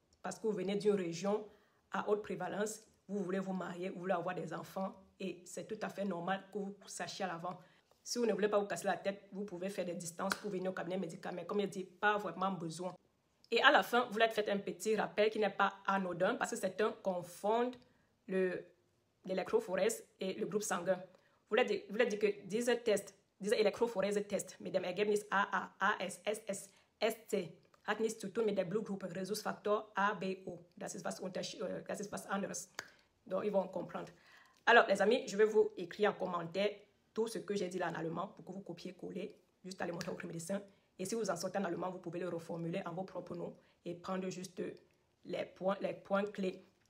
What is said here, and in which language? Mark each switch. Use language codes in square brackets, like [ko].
[fr] Parce que vous venez d'une région à haute prévalence, vous voulez vous marier, vous voulez avoir des enfants, et c'est tout à fait normal que vous sachiez à l'avant. Si vous ne voulez pas vous casser la tête, vous pouvez faire des distances pour venir au cabinet médical, mais comme je dis, pas vraiment besoin. Et à la fin, vous leur faites un petit rappel qui n'est pas anodin, parce que certains confondent l'électrophorèse et le groupe sanguin. Vous leur dites que [de] diese Elektrophorese-Test mit dem Ergebnis AA, AS, SS, ST hat nichts zu tun mit der Blutgruppe Rhesusfaktor ABO. Das ist was anderes. [fr] Donc, ils vont comprendre. Alors, les amis, je vais vous écrire en commentaire tout ce que j'ai dit là en allemand pour que vous copiez-collez, juste aller montrer au votre médecin. Et si vous en sortez en allemand, vous pouvez le reformuler en vos propres noms et prendre juste les points clés.